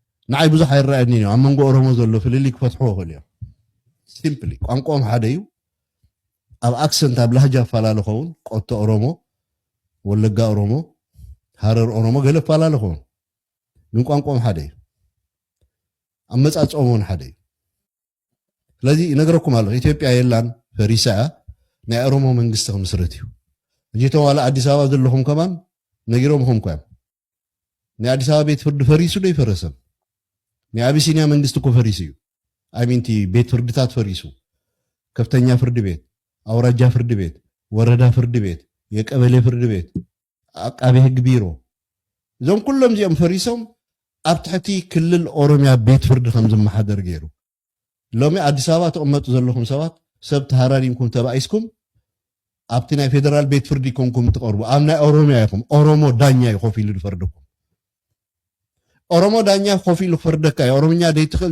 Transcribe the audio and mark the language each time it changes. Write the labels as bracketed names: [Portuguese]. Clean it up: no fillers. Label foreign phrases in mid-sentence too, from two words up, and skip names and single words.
[Tigrinya] ንዓይ ብዙሕ ኣይረኣየኒ እዩ ኣብ መንጎ ኦሮሞ ዘሎ ፍልሊ ክፈትሕዎ ክእል እዮም ሲምፕሊ ቋንቋኦም ሓደ እዩ ኣብ ኣክሰንት ኣብ ላህጃ ኣፈላሊ ኸውን ቆቶ ኦሮሞ ወለጋ ኦሮሞ ሃረር ኦሮሞ ገለ ኣፈላሊ ኸውን ግን ቋንቋኦም ሓደ እዩ ኣመፃፅኦም እውን ሓደ እዩ ስለዚ ይነግረኩም ኣለኹ ኢትዮጵያ የላን ፈሪሳ ናይ ኦሮሞ መንግስቲ ክምስረት እዩ እጅቶም ዋላ ኣዲስ ኣበባ ዘለኹም ከማን ነጊሮምኩም እኳ ናይ ኣዲስ ኣበባ ቤት ፍርዲ ፈሪሱ ዶ ይፈረሰን ናይ አቢሲኒያ መንግስት እኮ ፈሪሱ እዩ አሚንቲ ቤት ፍርድታት ፈሪሱ [Amharic] ከፍተኛ ፍርድ ቤት አውራጃ ፍርድ ቤት ወረዳ ፍርድ ቤት የቀበሌ ፍርድ ቤት አቃቤ ህግ ቢሮ [Tigrinya] እዞም ኩሎም እዚኦም ፈሪሶም ኣብ ትሕቲ ክልል ኦሮሚያ ቤት ፍርዲ ከም ዝመሓደር ገይሩ ሎሚ አዲስ ኣበባ ተቀመጡ ዘለኹም ሰባት ሰብ ተሃራሪምኩም ተባኢስኩም ኣብቲ ናይ ፌደራል ቤት ፍርዲ ኮንኩም ትቀርቡ ኣብ ናይ ኦሮሚያ ይኹም ኦሮሞ ዳኛ ይኮፍ ኢሉ ዝፈርደኩም ኦሮሞ ዳኛ ኮፍ ኢሉ ክፈርደካ ኦሮምኛ ደይ ትኽእል